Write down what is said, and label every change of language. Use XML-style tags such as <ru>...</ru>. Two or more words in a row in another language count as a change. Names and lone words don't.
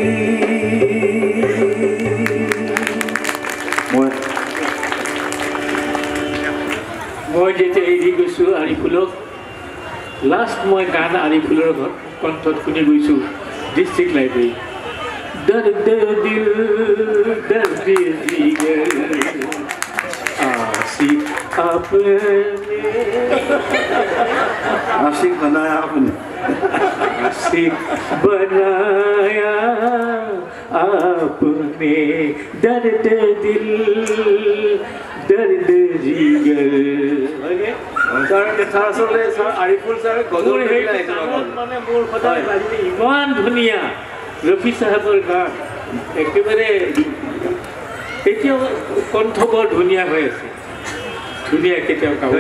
<as>মই যেতিয়া এৰি গৈছোঁ আৰিফুলক লাষ্ট মই গান আৰিফুলৰ কণ্ঠত শুনি গৈছোঁ</as> <en>district library</en> <hi>दर्द दिल दर्द जिगर आशिक आपने आशिक बनाया आपने आशिक बनाया आपने दर्द दिल दर्द जिगर</hi> <as>আৰিফুল ছাৰ গজল মানে মোৰ সদায় বাজিলে ইমান ধুনীয়া ৰফি চাহাবৰ গান একেবাৰে এতিয়াও কণ্ঠ বৰ ধুনীয়া হৈ আছে ধুনীয়া কেতিয়াও গাব</as>